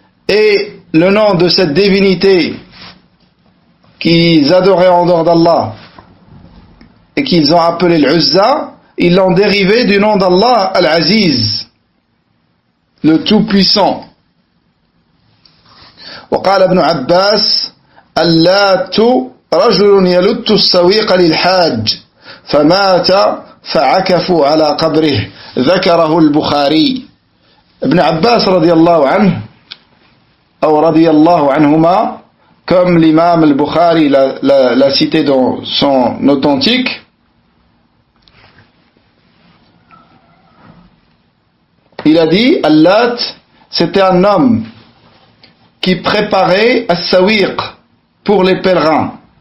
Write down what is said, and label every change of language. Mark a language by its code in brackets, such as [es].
[fr] Et le nom de cette divinité qu'ils adoraient en dehors d'Allah et qu'ils ont appelé l'Uzza, ils l'ont dérivé du nom d'Allah, Al-Aziz, le Tout-Puissant. [ar] وقال ابن عباس اللات رجل يلت السويق للحاج فمات فعكفوا على قبره ذكره البخاري. [fr] Ibn Abbas radiallahu anhu ou radiallahu anhuma, comme l'imam al-Bukhari l'a cité dans son authentique, il a dit Allat, c'était un homme qui préparait as-sawiq pour les pèlerins.